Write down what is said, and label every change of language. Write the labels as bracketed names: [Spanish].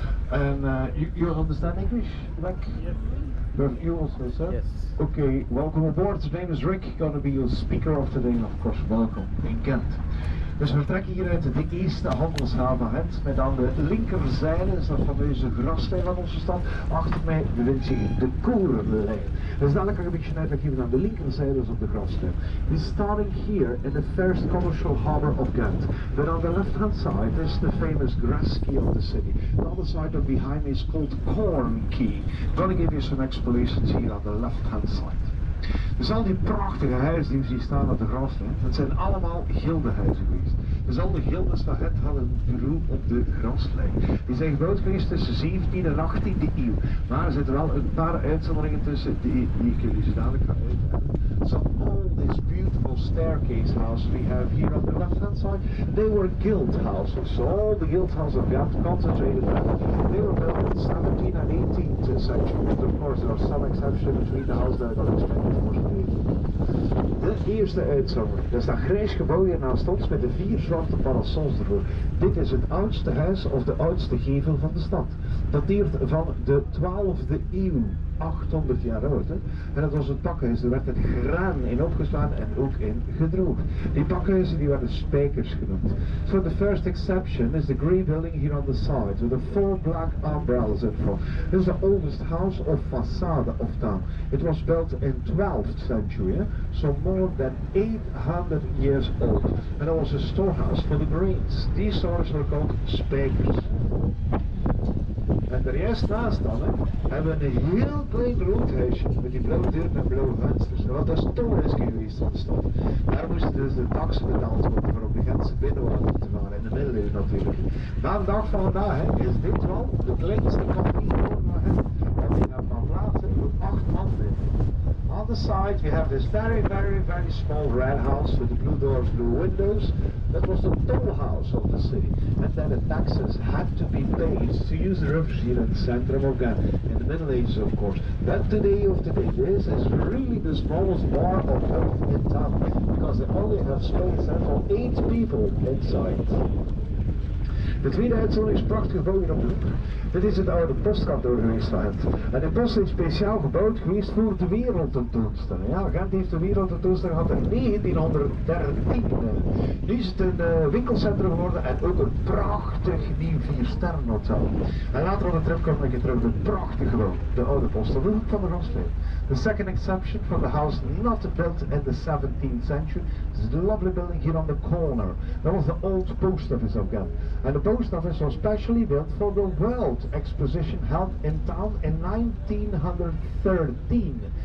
[English] And you understand English, Rick? You also, sir? Yes. Okay, welcome aboard. His name is Rick, gonna be your speaker of today, and of course, welcome in Ghent. [Dutch] Dus we vertrekken hier uit de eerste handelshaven Ghent, met aan de linkerzijde is dat fameuze Graslei van onze stad. Achter mij bevindt zich de korenlijn. Dus dadelijk ga ik een beetje uitleg geven aan de linkerzijde is op de Graslei. [English] We're starting here in the first commercial harbor of Ghent. But on the left hand side is the famous Graslei of the city. The other side of behind me is called Corn Key. I'm gonna give you some explanations here on the left hand side. [Dutch] Dus al die prachtige huizen die we zien staan op de Graslei, dat zijn allemaal gildenhuizen geweest. Dus al de gildes van Ghent hadden een beroep op de Graslei. Die zijn gebouwd geweest tussen 17e en 18e eeuw. Maar er zitten wel een paar uitzonderingen tussen die ik jullie zo dadelijk ga uitleggen. [English] So all this beautiful staircase houses we have here on the left hand side, they were guild houses. So all the guild houses of Ghent concentrated there. They were built in the 17th and 18th century. But of course there are some exceptions between the houses that I got explained before. [Dutch] De eerste uitzondering, dat is dat grijs gebouw hier naast ons met de 4 zwarte parasols ervoor. Dit is het oudste huis of de oudste gevel van de stad. Dateert van de 12e eeuw, 800 jaar oud. Hè? En dat was het pakhuis, er werd het graan in opgeslaan en ook in gedroogd. Die pakhuizen die werden spijkers genoemd. [English] So the first exception is the grey building here on the side with the 4 black umbrellas in front. This is the oldest house of facade of town. It was built in 12th century, so more than 800 years old. And it was a storehouse for the grains. These stores were called spijkers. [Dutch] En er juist naast dan hebben we een heel klein rood huisje met die blauwe deuren en blauwe vensters. Want dat is het tolhuisje geweest van de stad. Daar moesten dus de taxen betaald worden voor op de Gentse binnenwater te varen, in de middeleeuwen natuurlijk. Maar de dag van vandaag is dit wel de kleinste kantine van Ghent. En die hebben van plaats voor 8 man in. [English] On the side we have this very small red house with the blue doors, blue windows. That was the toll house of the city. And then the taxes had to be paid to use the rivers here in the center of Ghent. In the Middle Ages of course. But today this is really the smallest bar of health in town. Because they only have space for 8 people inside. [Dutch] De tweede uitzondering is een prachtig gebouw hier op de hoek. Dit is het oude postkantoor geweest van Ghent. En de post is speciaal gebouwd geweest voor de wereldtentoonstelling. Ja, Ghent heeft de wereldtentoonstelling gehad in 1913. Nu is het een winkelcentrum geworden en ook een prachtig nieuw 4-sterrenhotel. En later op de trip kom ik terug op het prachtige gebouw, de oude post op de hoek van de Graslei. [English] The second exception for the house not built in the 17th century is the lovely building here on the corner. That was the old post office of Ghent. And the post office was specially built for the World Exposition held in town in 1913.